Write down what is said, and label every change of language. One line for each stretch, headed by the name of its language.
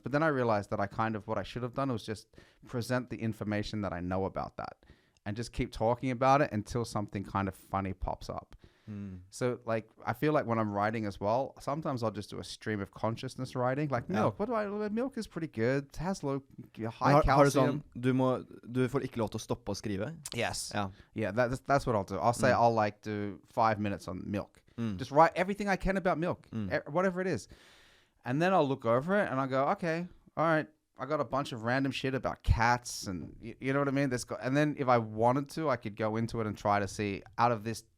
English: But then I realized that what I should have done was just present the information that I know about that. And just keep talking about it until something kind of funny pops up. So like, I feel like when I'm writing as well, sometimes I'll just do a stream of consciousness writing. Like milk, milk is pretty good. It has low, high calcium.
Norwegian: Du får ikke lov til å stoppe å skrive?
English: Yes. Yeah, that's what I'll do. I'll say I'll like do 5 minutes on milk. Just write everything I can about milk, whatever it is. And then I'll look over it and I'll go, okay, all right. I got a bunch of random shit about cats and you know what I mean? And then if I wanted to, I could go into it and try to see out of this